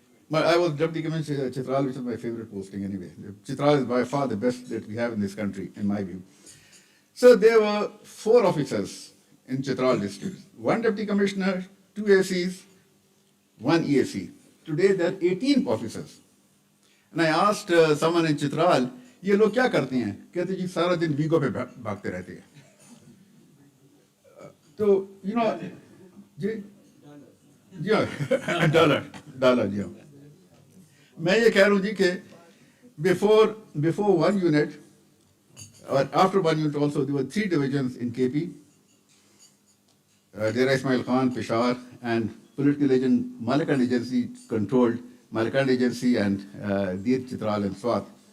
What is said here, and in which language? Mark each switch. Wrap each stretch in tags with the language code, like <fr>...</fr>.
<en>But I was Deputy Commissioner Chitral, which is my favorite posting anyway. Chitral is by far the best that we have in this country, in my view. So there were 4 officers in Chitral district. One deputy commissioner, two ACs, one EAC. Today there are 18 officers. And I asked someone in Chitral,</en> <hi>ये लोग क्या करते हैं? कहते जी सारा दिन we go पे भागते रहते हैं. तो</hi> <en>you know,</en> <hi>जी डॉलर जी हाँ. मैं ये कह रहा हूँ जी कि</hi> <en>before one unit, or after one unit also, there were 3 divisions in KP, Dera Ismail Khan, Peshawar, and political agent Malakand Agency controlled Malakand Agency and Dir Chitral and Swat.</en>